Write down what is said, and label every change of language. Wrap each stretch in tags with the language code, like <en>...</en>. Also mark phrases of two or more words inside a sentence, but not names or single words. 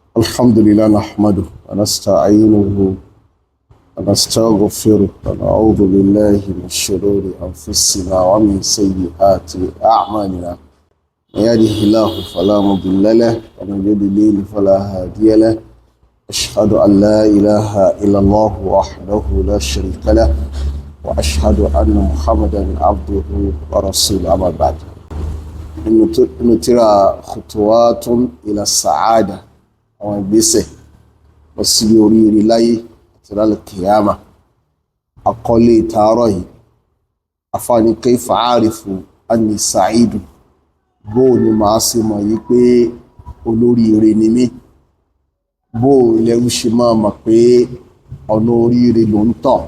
<ar>الحمد لله نحمده ونستعينه ونستغفره ونعوذ بالله من شرور أنفسنا ومن سيئات أعمالنا من يهده الله فلا مضل له ومن يضلل فلا هادي له أشهد أن لا إله إلا الله وحده لا شريك له وأشهد أن محمدا عبده ورسوله أما بعد إنه ترى خطوات إلى السعادة</ar> <yo>àwọn ìgbésẹ̀ lọ síbi oríire láyé àti lálẹ́ kìyàmà. Àkọlé ìtaárọ̀ yìí afáàní</yo> <ar>كيف أعرف أني سعيد,</ar> <yo>bóò ni màá ṣe mọ̀ yí pé olóríire ni mí, bóò lẹ́rú ṣe máa mọ̀ pé ọ̀nà oríire ló ń tọ̀.</yo>